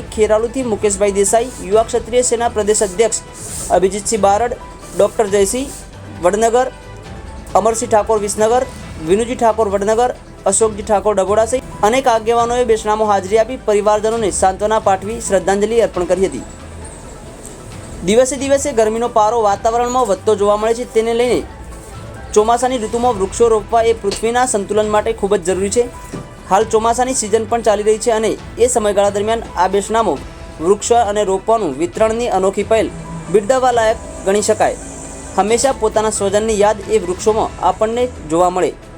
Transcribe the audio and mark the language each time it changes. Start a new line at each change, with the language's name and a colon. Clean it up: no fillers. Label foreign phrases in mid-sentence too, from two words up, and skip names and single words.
Gujarati: ખેરાલુથી મુકેશભાઈ દેસાઈ, યુવા ક્ષત્રિય સેના પ્રદેશ અધ્યક્ષ અભિજીતસિંહ બારડ, ડૉક્ટર જયસિંહ વડનગર, અમરસિંહ ઠાકોર વિસનગર, વિનુજી ઠાકોર વડનગર, અશોકજી ઠાકોર ડબોડા સહિત અનેક આગેવાનોએ બેસણામાં હાજરી આપી પરિવારજનોને સાંત્વના પાઠવી શ્રદ્ધાંજલિ અર્પણ કરી હતી। દિવસે દિવસે ગરમીનો પારો વાતાવરણમાં વધતો જોવા મળે છે, તેને લઈને ચોમાસાની ઋતુમાં વૃક્ષો રોપવા એ પૃથ્વીના સંતુલન માટે ખૂબ જ જરૂરી છે। હાલ ચોમાસાની સિઝન પણ ચાલી રહી છે અને એ સમયગાળા દરમિયાન આ બેસણામાં વૃક્ષ અને રોપવાનું વિતરણની અનોખી પહેલ બિરદાવવા લાયક ગણી શકાય। હંમેશા પોતાના સ્વજનની યાદ એ વૃક્ષોમાં આપણને જોવા મળે।